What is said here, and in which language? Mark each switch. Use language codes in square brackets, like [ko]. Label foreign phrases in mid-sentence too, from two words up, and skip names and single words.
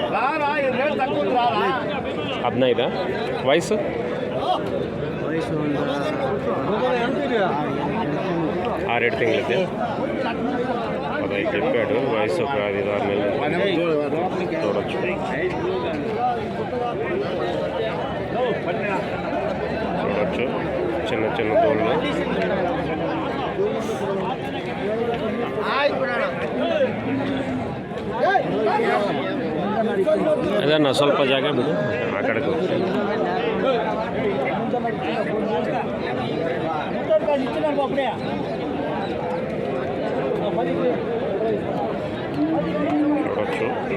[te] 15. వయసు 6-7 తింగలైతే 15 చెప్పాడు. వయసు ఒక 5-6 నెలలు. చూడొచ్చు. చూడొచ్చు చిన్న చిన్న దోళ్ళు. [kn] ಅದನ್ನ ಸ್ವಲ್ಪ ಜಾಗ ಬಿಡು ಆ ಕಡೆಗೆ చూడొచ్చు.